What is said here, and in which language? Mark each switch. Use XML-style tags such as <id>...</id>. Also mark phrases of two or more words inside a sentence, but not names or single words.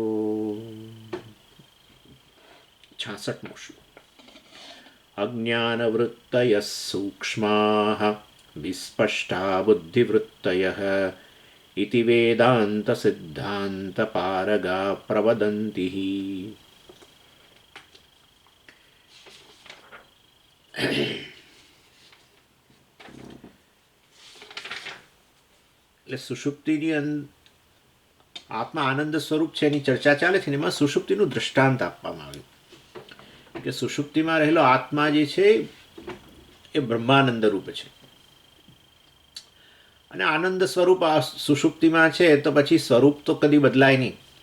<sa>66मो श्लोक अज्ञानवृत्तयः सूक्ष्माः विस्पष्टा बुद्धिवृत्तयः इति वेदान्तसिद्धान्तपारगा प्रवदन्ति</sa> <gu>એટલે સુષુપ્તિની આત્મા આનંદ સ્વરૂપ છે એની ચર્ચા ચાલે છે ને એમાં સુષુપ્તિનું દૃષ્ટાંત આપવામાં આવ્યું કે સુષુપ્તિમાં રહેલો આત્મા જે છે એ બ્રહ્માનંદ રૂપ છે અને આનંદ સ્વરૂપ આ સુષુપ્તિમાં છે તો પછી સ્વરૂપ તો કદી બદલાય નહીં.</gu>